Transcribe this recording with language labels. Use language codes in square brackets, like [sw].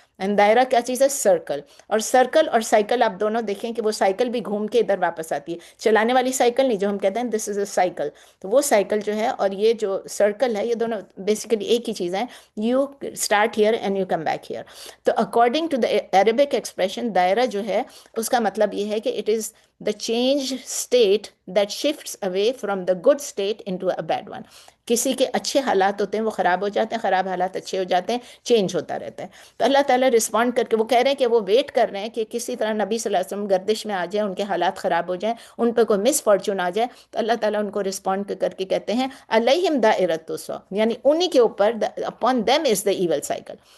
[ur] And دائرہ کیا چیز ہے؟ سرکل. اور سرکل اور سائیکل آپ دونوں دیکھیں کہ وہ سائیکل بھی گھوم کے ادھر واپس آتی ہے، چلانے والی سائیکل نہیں جو ہم کہتے ہیں [en] This is a cycle. [ur] تو وہ سائیکل جو ہے اور یہ جو سرکل ہے، یہ دونوں بیسیکلی ایک ہی چیز ہیں. [en] You start here and you come back here. تو according to the Arabic expression [ur] دائرہ جو ہے اس کا مطلب یہ ہے کہ [en] It is the changed state that shifts away from the good state into a bad one. [ur] کسی کے اچھے حالات ہوتے ہیں وہ خراب ہو جاتے ہیں، خراب حالات اچھے ہو جاتے ہیں، چینج ہوتا رہتا ہے. تو اللہ تعالیٰ رسپونڈ کر کے وہ کہہ رہے ہیں کہ وہ ویٹ کر رہے ہیں کہ کسی طرح نبی صلی اللہ علیہ وسلم گردش میں آ جائیں، ان کے حالات خراب ہو جائیں، ان پہ کوئی مس فارچون آ جائے. تو اللہ تعالیٰ ان کو رسپونڈ کر کے کہتے ہیں [ar] علیہم دائرۃ السوء، [ur] یعنی انہی کے اوپر [en] Upon them is the evil cycle.